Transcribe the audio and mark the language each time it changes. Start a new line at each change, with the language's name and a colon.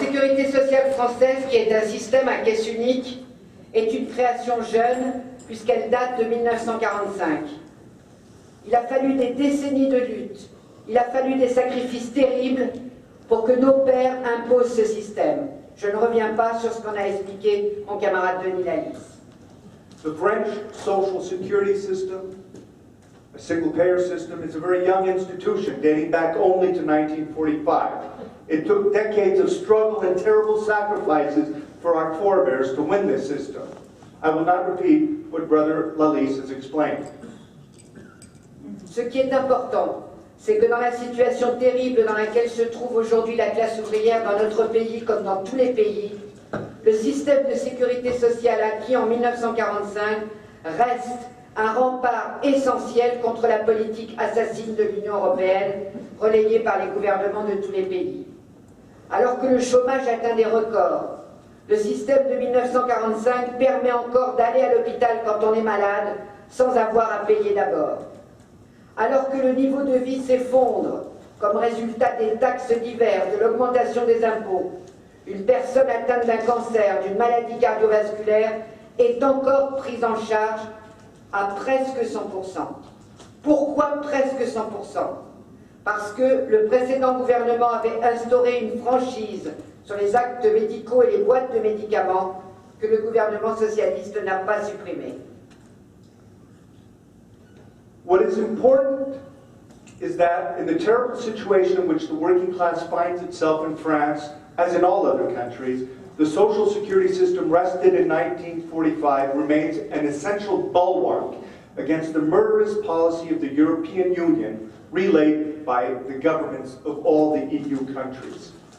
French: sécurité sociale française, qui est un système à caisse unique, est une création jeune, puisqu'elle date de 1945. Il a fallu des décennies de lutte, il a fallu des sacrifices terribles pour que nos pères imposent ce système. Je ne reviens pas sur ce qu'en a expliqué mon camarade Denis Lalisse.
English: The French social security system, a single-payer system, is a very young institution dating back only to 1945. It took decades of struggle and terrible sacrifices for our forebears to win this system. I will not repeat what Brother Lalisse has explained.
French: Ce qui est important, c'est que dans la situation terrible dans laquelle se trouve aujourd'hui la classe ouvrière dans notre pays comme dans tous les pays, le système de sécurité sociale acquis en 1945 reste un rempart essentiel contre la politique assassine de l'Union européenne, relayée par les gouvernements de tous les pays. Alors que le chômage atteint des records, le système de 1945 permet encore d'aller à l'hôpital quand on est malade sans avoir à payer d'abord. Alors que le niveau de vie s'effondre comme résultat des taxes diverses, de l'augmentation des impôts, une personne atteinte d'un cancer, d'une maladie cardiovasculaire est encore prise en charge à presque 100%. Pourquoi presque 100%? Parce que le précédent gouvernement avait instauré une franchise sur les actes médicaux et les boîtes de médicaments que le gouvernement socialiste n'a pas supprimé.
English: What is important is that in the terrible situation in which the working class finds itself in France, as in all other countries, the social security system wrested in 1945 remains an essential bulwark against the murderous policy of the European Union relayed by the governments of all the EU countries.